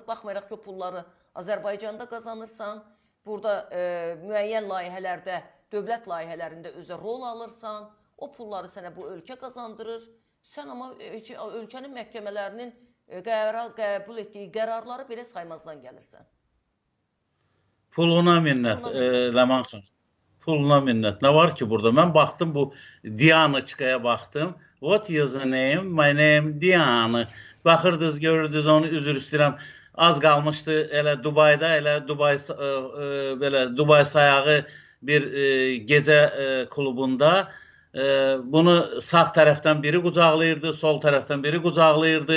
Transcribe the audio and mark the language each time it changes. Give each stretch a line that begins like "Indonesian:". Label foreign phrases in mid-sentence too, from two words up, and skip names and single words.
Azerbaijani: Baxmayaraq ki, o pulları Azərbaycanda qazanırsan, burada müəyyən layihələrdə, dövlət layihələrində özə rol alırsan, o pulları sənə bu ölkə qazandırır. Sən amma ölkənin məhkəmələrinin qəbul etdiyi qərarları belə saymazdan gəlirsən. Puluna minnət, Ləman xan. Puluna minnət. Nə var ki burada? Mən baxdım bu Diyanıçkaya baxdım.
English: What is your name? My name Diyanı.
Azerbaijani: Baxırdınız, görürdünüz onu, üzr istəyirəm. Az qalmışdı elə Dubayda, elə Dubay sayağı bir gecə klubunda. Bunu sağ tərəfdən biri qucaqlayırdı, sol tərəfdən biri qucaqlayırdı.